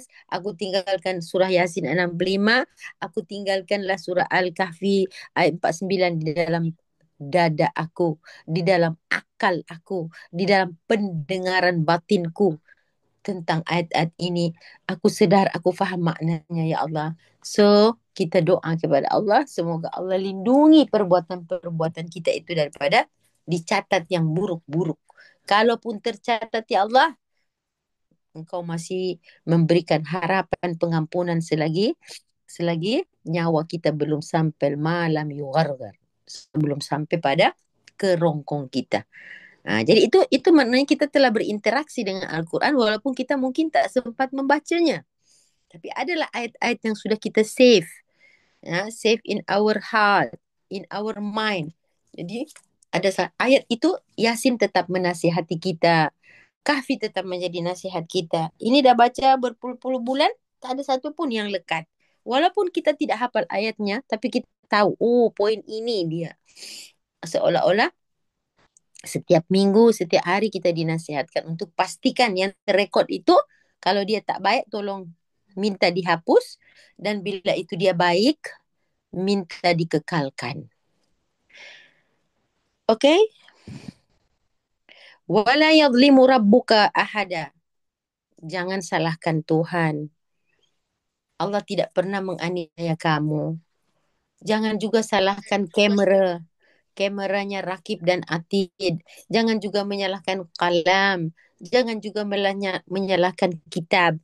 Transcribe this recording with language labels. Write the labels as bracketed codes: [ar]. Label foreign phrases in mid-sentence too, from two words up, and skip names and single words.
[ms] Aku tinggalkan surah Yasin 65. Aku tinggalkanlah surah Al-Kahfi ayat 49 di dalam dada aku, di dalam akal aku, di dalam pendengaran batinku tentang ayat-ayat ini. Aku sedar, aku faham maknanya [ar] يا الله. [ms] So, kita doa kepada Allah, semoga Allah lindungi perbuatan-perbuatan kita itu daripada dicatat yang buruk-buruk. Kalaupun tercatat [ar] يا الله, [ms] Engkau masih memberikan harapan pengampunan selagi nyawa kita belum sampai malam yughargar. Belum sampai pada kerongkong kita. Jadi itu maknanya kita telah berinteraksi dengan Al-Quran walaupun kita mungkin tak sempat membacanya. Tapi adalah ayat-ayat yang sudah kita save. [en] Save in our heart, in our mind. [ms] Jadi ada ayat itu, Yasin tetap menasihati kita. Kahfi tetap menjadi nasihat kita. Ini dah baca berpuluh-puluh bulan, tak ada satu pun yang lekat. Walaupun kita tidak hafal ayatnya, tapi kita tahu, poin ini dia. Seolah-olah setiap minggu, setiap hari kita dinasihatkan untuk pastikan yang terrekod itu, kalau dia tak baik, tolong minta dihapus. dan bila itu dia baik, minta dikekalkan. Okay? [ar] ولا يظلم ربك أحدا. [ms] Jangan salahkan Tuhan. Allah tidak pernah menganiaya kamu. Jangan juga salahkan kamera. Kameranya Rakib dan Atid. Jangan juga menyalahkan kalam. Jangan juga menyalahkan kitab.